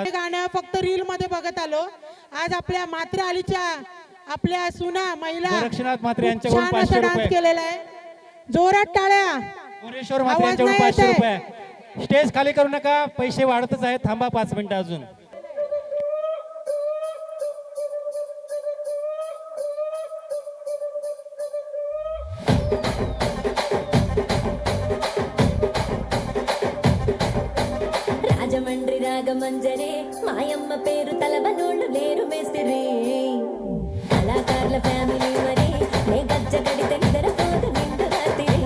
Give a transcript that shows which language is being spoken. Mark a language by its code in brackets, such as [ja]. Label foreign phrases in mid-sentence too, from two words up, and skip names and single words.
[mr] हे गाणं फक्त रील मध्ये बघत आलो. आज आपल्या मात्रे आलीच्या आपल्या सुना महिला गोरक्षनाथ म्हात्रे खूप यांच्याकडून छान असा 500 डान्स रुपये. केलेला आहे. जोरात टाळ्या. भुवनेश्वर म्हात्रे आवाज यांच्याकडून नाही 500 येत रुपये. स्टेज खाली करू नका, पैसे वाढतच आहेत. थांबा 5 मिनिटं अजून. [te] రాజమండ్రి రాగమంజరే మాయమ్మ పేరు తలబనోళ్ళు లేరు మేస్తిరి కళాకారుల ఫ్యామిలీ మరి నే గజ్జ కడితే నిద్రపోదు నిండు రాత్రి